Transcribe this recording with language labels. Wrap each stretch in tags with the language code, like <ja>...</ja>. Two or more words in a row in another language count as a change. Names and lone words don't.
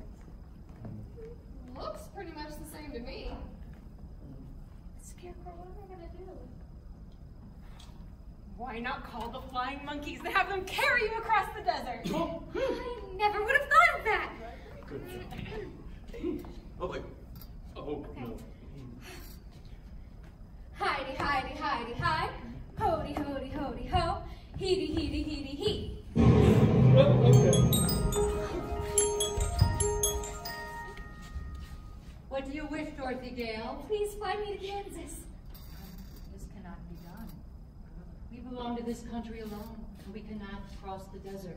<en>Looks pretty much the same to me. Scarecrow, what am I gonna do? Why not call the flying monkeys and have them carry you across the desert? I never would have thought of that. Oh, wait. Oh, no. Hidey, hidey, hidey, hi. Hody, hody, hody, ho. Heedy, heedy, heedy, he. What do you wish, Dorothy Gale? Please fly me to Kansas. This cannot be done. We belong to this country alone, and we cannot cross the desert.</en>